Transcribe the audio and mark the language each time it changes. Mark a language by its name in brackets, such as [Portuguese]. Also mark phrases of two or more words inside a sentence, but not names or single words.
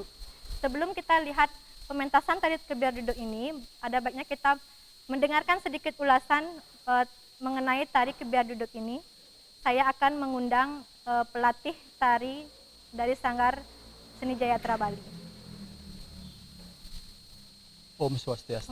[Indonesian] Sebelum kita lihat pementasan tari kebiar duduk ini, ada baiknya kita mendengarkan sedikit ulasan mengenai tari kebiar duduk ini. Saya akan mengundang pelatih tari dari Sanggar Seni Jayatra Bali. [Balinese] Om Swastiastu.